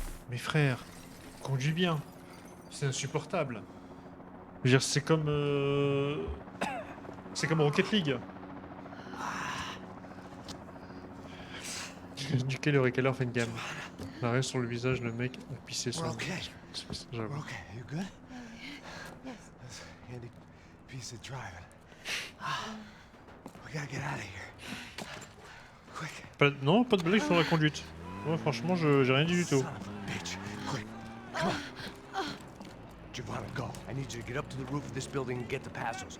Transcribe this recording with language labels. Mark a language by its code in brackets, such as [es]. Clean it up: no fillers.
[fr] Mes frères, conduis bien. C'est insupportable. Je veux dire, c'est comme... C'est comme Rocket League. duquel le récaleur fait une gamme. L'arrêt sur le visage, le mec a pissé son. J'avoue. [en] Okay, you good? Yes. That's a handy piece of driving. We gotta get out of here. Quick. [fr] Non, pas de blague sur la conduite. Ouais, franchement, j'ai rien dit du tout. [en] Son of a bitch. Quick, come on. Giovanna, go. I need you to get up to the roof of this building and get to Passos.